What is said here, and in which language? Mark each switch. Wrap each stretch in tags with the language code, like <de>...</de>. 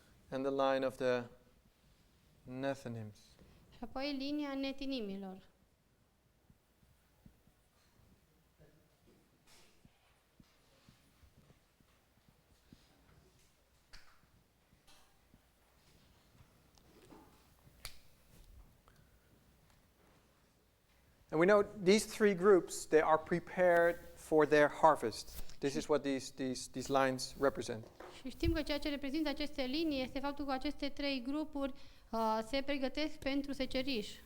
<en>and the line of the Nethinims.</en> <ro>și apoi linia netinimilor.</ro> <en>And we know these three groups, they are prepared for their harvest. This is what these lines represent.</en> <ro>Și știm că ceea ce reprezintă aceste linii este faptul că aceste trei grupuri se pregătesc pentru seceriș.</ro>